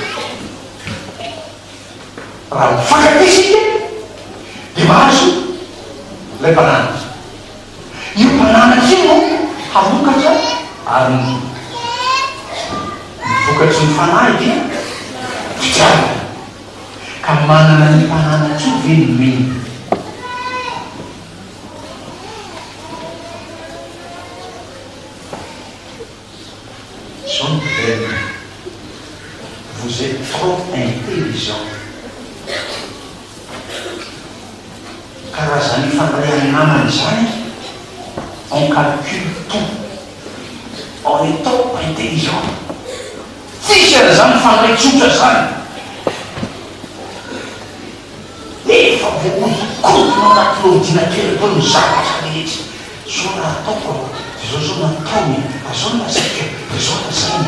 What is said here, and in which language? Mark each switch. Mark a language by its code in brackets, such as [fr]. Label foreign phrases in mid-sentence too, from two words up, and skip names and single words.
[mg] raha mifankatisika dia mahazo ilay mpananana io mpananana io no havokatra ary mivokatry ny fanahy dia fitiavana ka manana ny mpanana tsy velomeny. [fr] Jean Bell, vous êtes trop intelligent. [mg] Karazany fandriany namany zany, [fr] on calcule tout. On est trop intelligent. [mg] Tsisy zany fandray tsotra zany. Efa vokozy anaty ordinateur koa ny zavatra rehetra. Zao raha ataoko, zao nataony, zao nasika, zao nasainy.